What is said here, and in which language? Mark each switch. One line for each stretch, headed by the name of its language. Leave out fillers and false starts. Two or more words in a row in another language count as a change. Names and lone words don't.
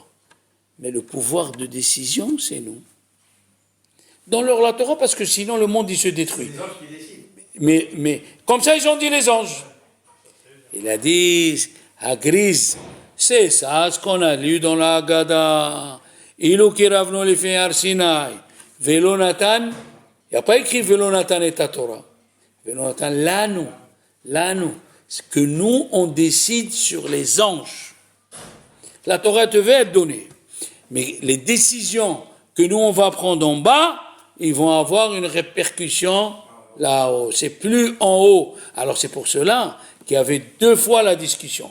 French: Mais le pouvoir de décision, c'est nous. Donne-leur la Torah parce que sinon le monde il se détruit. C'est les anges qui décident. Mais comme ça ils ont dit les anges. Il a dit, Hagriz, c'est ça ce qu'on a lu dans la Haggadah.
Hebrew: אילו קרבנו לפני הר סיני, ולא נתן,
French: il n'y a pas écrit
Hebrew: ולא נתן
French: et ta Torah.
Hebrew: ולא נתן לנו.
French: C'est que nous on décide sur les anges. La Torah devait être donnée. Mais les décisions que nous on va prendre en bas, ils vont avoir une répercussion là-haut. C'est plus en haut. Alors c'est pour cela qu'il y avait 2 fois la discussion.